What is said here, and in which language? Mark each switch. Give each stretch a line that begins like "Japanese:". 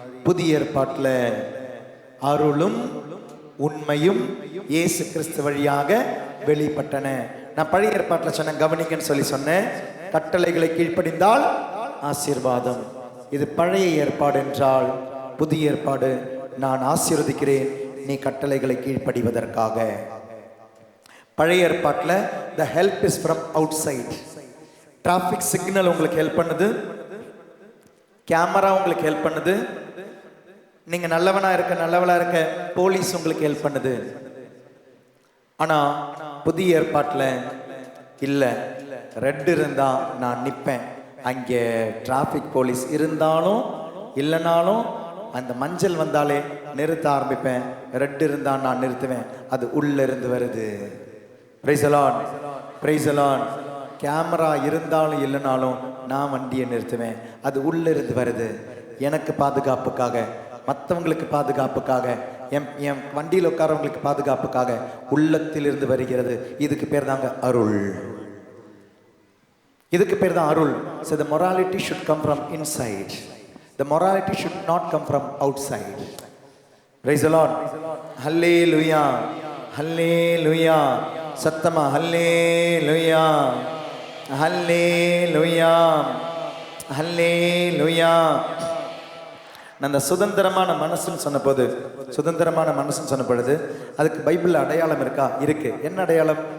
Tamil: புதிய ஏற்பாட்டில் அருளும் உண்மையும் இயேசு கிறிஸ்து வழியாக வெளிப்பட்டன. நான் பழைய ஏற்பாட்டில் சொன்னேன், கவனிக்கன்னு சொல்லி சொன்னேன். கட்டளைகளை கீழ்ப்படிந்தால் ஆசீர்வாதம். இது பழைய ஏற்பாடு என்றால் புதிய ஏற்பாடு. நான் ஆசீர்வதிக்கிறேன் நீ கட்டளைகளை கீழ்ப்படிவதற்காக. பழைய ஏற்பாட்டில்
English: the help is from outside.
Tamil: Traffic signal உங்களுக்கு ஹெல்ப் பண்ணுது, கேமரா உங்களுக்கு ஹெல்ப் பண்ணுது, நீங்க நல்லவனா இருக்க போலீஸ் உங்களுக்கு ஹெல்ப் பண்ணுது. ஆனா புதிய ஏற்பாட்டில் இல்ல, ரெட் இருந்தா நான் நிற்பேன். அங்கே டிராஃபிக் போலீஸ் இருந்தாலும் இல்லைனாலும் அந்த மஞ்சள் வந்தாலே நிறுத்த ஆரம்பிப்பேன். ரெட் இருந்தா நான் நிறுத்துவேன். அது உள்ள இருந்து வருது.
English: Praise the Lord, praise the Lord.
Tamil: Camera இருந்தாலும் இல்லைனாலும் நான் வண்டியை நிறுத்துவேன். அது உள்ள இருந்து வருது. எனக்கு பாதுகாப்புக்காக, மற்றவங்களுக்கு பாதுகாப்புக்காக, என் வண்டியில் உட்காரவங்களுக்கு பாதுகாப்புக்காக உள்ளத்தில் இருந்து வருகிறது. இதுக்கு பேர் தாங்க அருள். இதுக்கு பேர் தான் அருள்.
English: So the morality should come from inside. The morality should not come from outside. Praise the Lord. Hallelujah. Hallelujah.
Tamil: சத்தமா hallelujah. Hallelujah. Hallelujah. நான் அந்த சுதந்திரமான மனசுன்னு சொன்னபோது, சுதந்திரமான மனசுன்னு சொன்ன பொழுது அதுக்கு பைபிளில் அடையாளம் இருக்கா? இருக்கு. என்ன அடையாளம்?